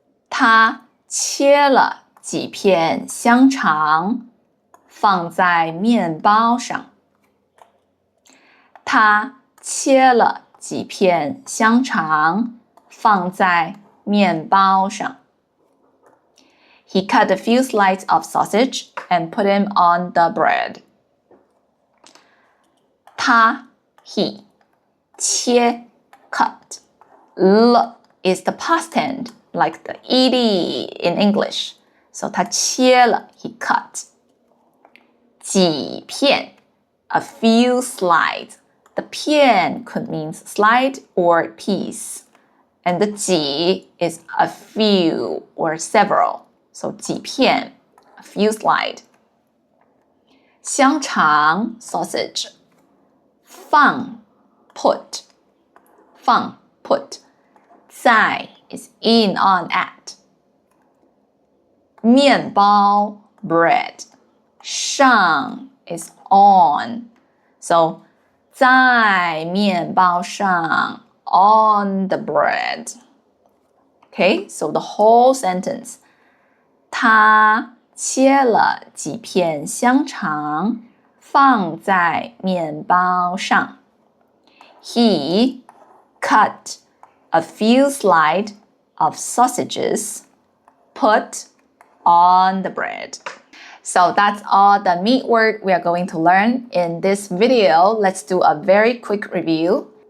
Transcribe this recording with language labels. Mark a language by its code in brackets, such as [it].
[zh] 他切了几片香肠，放在面包上。他切了几片香肠，放在面包上。 [en] He cut a few slices of sausage and put them on the bread. 他 he 切 cut. L is the past tense, like the ed in English. So 他切了 he cut. 几片 a few slides. The 片 could mean slide or piece. And the 几 is a few or several. So 几片 a few slide. 香肠 sausage. 放 put. 放 put. 在 is in, on, at. 面包 bread. 上 is on. So 在面包上 on the bread. Okay, so the whole sentence. [zh] 他切了几片香肠，放在面包上。 [en] He cut a few slices of sausages, put on the bread. So that's all the meat word we are going to learn in this video. Let's do a very quick review.